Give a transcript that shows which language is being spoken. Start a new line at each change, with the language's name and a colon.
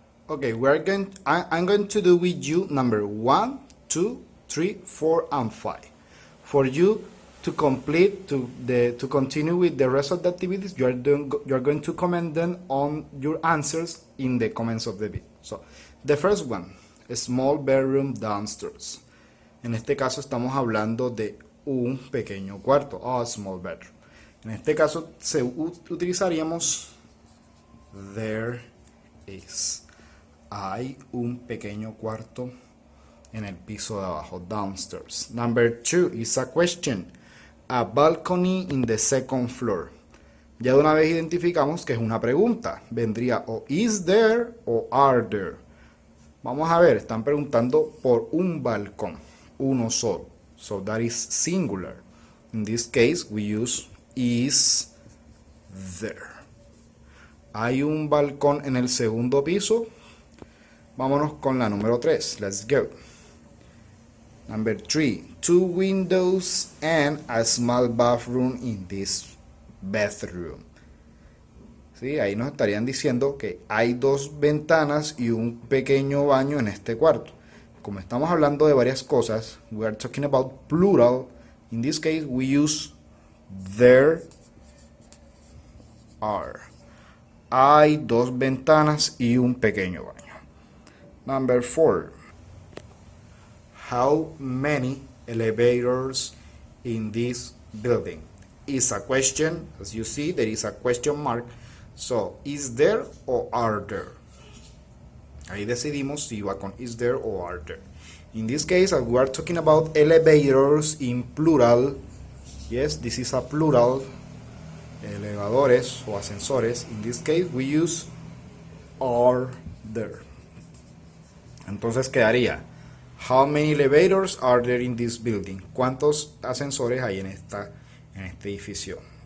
English: Okay, I'm going to do with you number 1, 2, 3, 4, and 5. For you to complete to continue with the rest of the activities, you're going to comment them on your answers in the comments of the video. So the first one, a small bedroom downstairs.
Spanish: En este caso estamos hablando de un pequeño cuarto,
English: a small bedroom.
Spanish: En este caso utilizaríamos there is. Hay un pequeño cuarto en el piso de abajo, downstairs.
English: Number 2 is a question. A balcony in the second floor.
Spanish: Ya de una vez identificamos que es una pregunta. Vendría o is there o are there. Vamos a ver, están preguntando por un balcón, uno solo.
English: So that is singular. In this case, we use is there.
Spanish: Hay un balcón en el segundo piso. Vámonos con la número 3.
English: Let's go. Number 3. 2 windows and a small bathroom in this bathroom. ¿Sí?
Spanish: Ahí nos estarían diciendo que hay 2 ventanas y un pequeño baño en este cuarto. Como estamos hablando de varias cosas,
English: we are talking about plural. In this case, we use there are.
Spanish: Hay 2 ventanas y un pequeño baño.
English: Number 4. How many elevators in this building? Is a question. As you see, there is a question mark. So, is there or are there?
Spanish: Ahí decidimos si va con
English: is there or are there. In this case, as we are talking about elevators in plural, yes, this is a plural,
Spanish: elevadores o ascensores.
English: In this case, we use are there.
Spanish: Entonces quedaría,
English: how many elevators are there in this building?
Spanish: ¿Cuántos ascensores hay en este edificio?